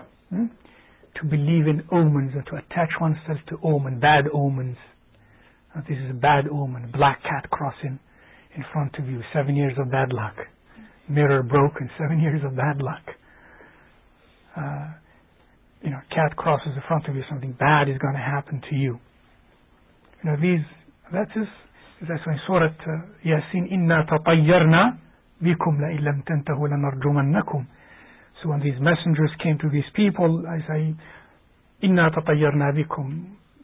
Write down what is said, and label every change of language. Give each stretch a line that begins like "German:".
English: To believe in omens, to attach oneself to bad omens. This is a bad omen. Black cat crossing in front of you. 7 years of bad luck. Mirror broken. 7 years of bad luck. Cat crosses in front of you, something bad is going to happen to you. That's why in Surah Yasin,
Arabic: إِنَّا تَطَيَّرْنَا بِكُمْ لَإِن لَمْ تَنْتَهُوا لَنَرْجُمَنَّكُمْ.
English: So when these messengers came to these people, I say,
Arabic: إِنَّا تَطَيَّرْنَا بِكُمْ.